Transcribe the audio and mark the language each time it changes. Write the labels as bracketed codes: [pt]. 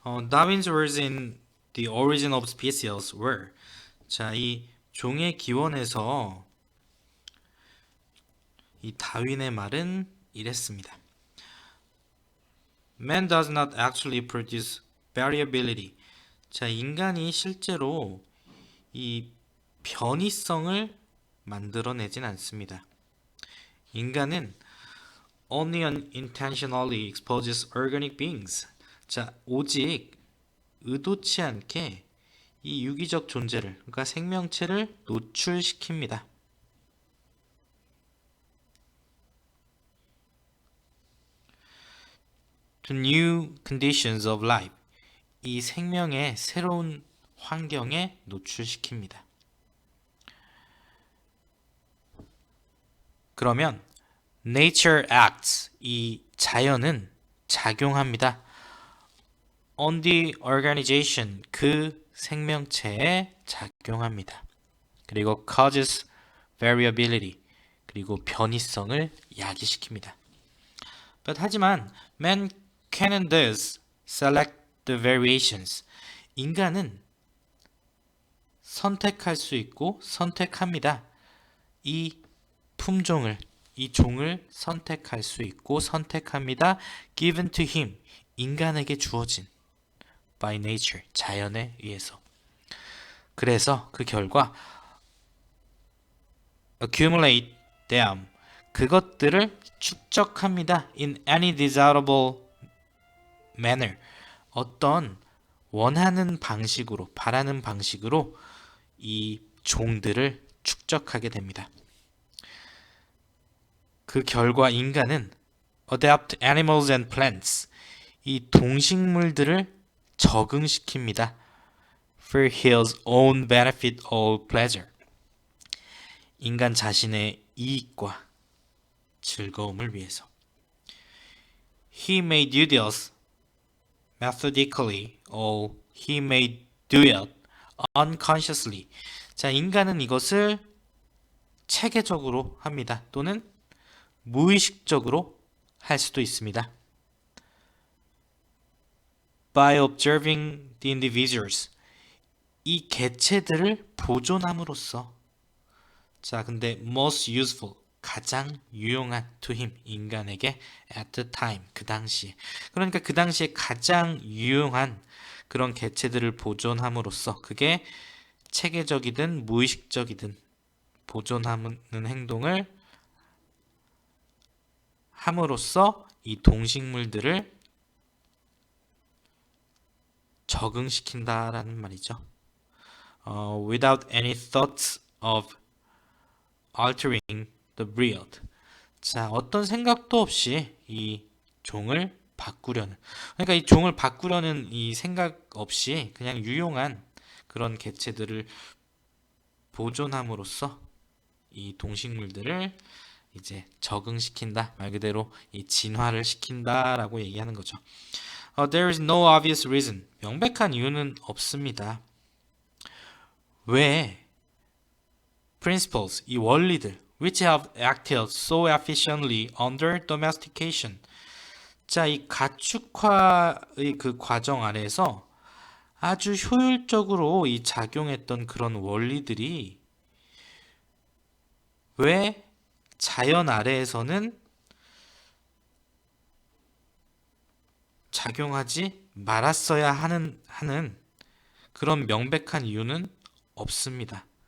[en] Darwin's words in The Origin of Species were [ko] 자, 이 종의 기원에서 이 다윈의 말은 이랬습니다. [en] Man does not actually produce variability. [ko] 자, 인간이 실제로 이 변이성을 만들어내진 않습니다. 인간은 [en] only unintentionally exposes organic beings. [ko] 자, 오직 의도치 않게 이 유기적 존재를, 그러니까 생명체를 노출시킵니다. [en] To new conditions of life. [ko] 이 생명의 새로운 환경에 노출시킵니다. 그러면 [en] nature acts, [ko] 이 자연은 작용합니다. [en] on the organization, [ko] 그 생명체에 작용합니다. 그리고 [en] causes variability, [ko] 그리고 변이성을 야기시킵니다. [en] But [ko] 하지만 [en] man can and does select the variations. [ko] 인간은 선택할 수 있고 선택합니다. 이 품종을, 이 종을 선택할 수 있고 선택합니다. [en] Given to him, [ko] 인간에게 주어진 [en] by nature, [ko] 자연에 의해서. 그래서 그 결과 [en] accumulate them, [ko] 그것들을 축적합니다. [en] in any desirable manner, [ko] 어떤 원하는 방식으로, 바라는 방식으로 이 종들을 축적하게 됩니다. 그 결과 인간은 [en] adapt animals and plants, [ko] 이 동식물들을 적응시킵니다. [en] for his own benefit or pleasure, [ko] 인간 자신의 이익과 즐거움을 위해서. [en] He may do this methodically or he may do it unconsciously. [ko] 자, 인간은 이것을 체계적으로 합니다. 또는 무의식적으로 할 수도 있습니다. [en] By observing the individuals, [ko] 이 개체들을 보존함으로써. 자, 근데 [en] most useful, [ko] 가장 유용한 [en] to him, [ko] 인간에게 [en] at the time, [ko] 그 당시에. 그러니까 그 당시에 가장 유용한 그런 개체들을 보존함으로써, 그게 체계적이든 무의식적이든 보존하는 행동을 함으로써 이 동식물들을 적응시킨다라는 말이죠. [en] Without any thoughts of altering the breed. [ko] 자, 어떤 생각도 없이 이 종을 바꾸려는, 그러니까 이 종을 바꾸려는 이 생각 없이 그냥 유용한 그런 개체들을 보존함으로써 이 동식물들을 이제 적응시킨다, 말 그대로 이 진화를 시킨다라고 얘기하는 거죠. [en] There is no obvious reason. [ko] 명백한 이유는 없습니다. 왜 [en] principles, [ko] 이 원리들 [en] which have acted so efficiently under domestication. [ko] 자, 이 가축화의 그 과정 아래에서 아주 효율적으로 이 작용했던 그런 원리들이 왜 자연 아래에서는 작용하지 말았어야 하는 그런 명백한 이유는 없습니다.